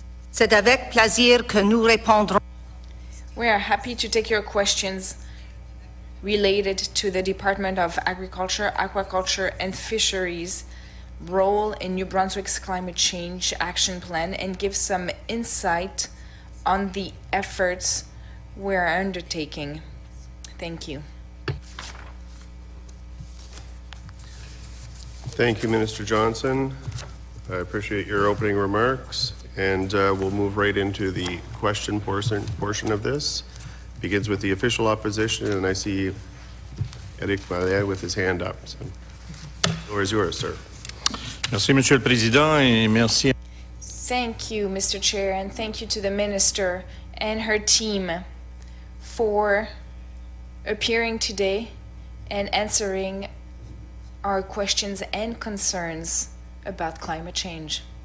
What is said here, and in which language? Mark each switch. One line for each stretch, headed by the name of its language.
French: C'est avec plaisir que nous répondrons.
English: We are happy to take your questions related to the Department of Agriculture, Aquaculture, and Fisheries role in New Brunswick's climate change action plan and give some insight on the efforts we are undertaking. Thank you. Thank you, Minister Johnson. I appreciate your opening remarks. And we'll move right into the question portion of this. Begins with the official opposition, and I see Eric Vallet with his hand up. So, the floor is yours, sir.
French: Merci, Monsieur le Président, et merci.
English: Thank you, Mr. Chair, and thank you to the Minister and her team for appearing today and answering our questions and concerns about climate change.